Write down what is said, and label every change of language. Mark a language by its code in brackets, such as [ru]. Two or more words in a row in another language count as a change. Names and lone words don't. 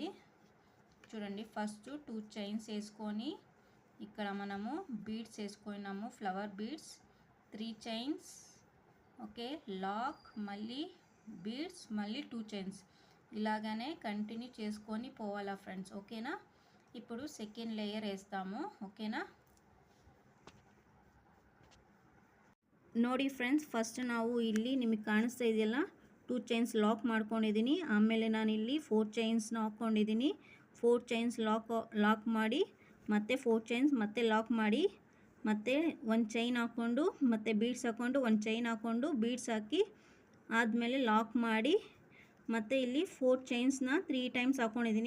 [te] చూడండి, ఫస్ట్ 2 చైన్స్ వేసుకొని ఇక్కడ మనము బీడ్స్ వేసుకున్నాము, [en] flower beads. [te] 3 చైన్స్. ఓకే, లాక్, మళ్ళీ బీడ్స్, మళ్ళీ 2 చైన్స్. ఇలాగనే కంటిన్యూ చేసుకొని పోవాలా ఫ్రెండ్స్. ఓకేనా? ఇప్పుడు [en] second layer [te] వేస్తాము. ఓకేనా? [kn] ನೋಡಿ ಫ್ರೆಂಡ್ಸ್, ಫಸ್ಟ್ ನಾವು ಇಲ್ಲಿ ನಿಮಗೆ ಕಾಣಿಸ್ತಾ ಇದೆಯಲ್ಲ 2 ಚೈನ್ಸ್ ಲಾಕ್ ಮಾಡ್ಕೊಂಡಿದ್ದೀನಿ. ಆಮೇಲೆ ನಾನಿಲ್ಲಿ 4 ಚೈನ್ಸ್ನ ಹಾಕ್ಕೊಂಡಿದ್ದೀನಿ. 4 ಚೈನ್ಸ್ ಲಾಕ್ ಮಾಡಿ ಮತ್ತೆ 4 ಚೈನ್ಸ್ ಮತ್ತೆ ಲಾಕ್ ಮಾಡಿ ಮತ್ತೆ ಒಂದು ಚೈನ್ ಹಾಕ್ಕೊಂಡು ಮತ್ತೆ ಬೀಡ್ಸ್ ಹಾಕ್ಕೊಂಡು ಒಂದು ಚೈನ್ ಹಾಕ್ಕೊಂಡು ಬೀಡ್ಸ್ ಹಾಕಿ ಆದಮೇಲೆ ಲಾಕ್ ಮಾಡಿ ಮತ್ತು ಇಲ್ಲಿ 4 ಚೈನ್ಸ್ನ 3 ಟೈಮ್ಸ್ ಹಾಕ್ಕೊಂಡಿದ್ದೀನಿ.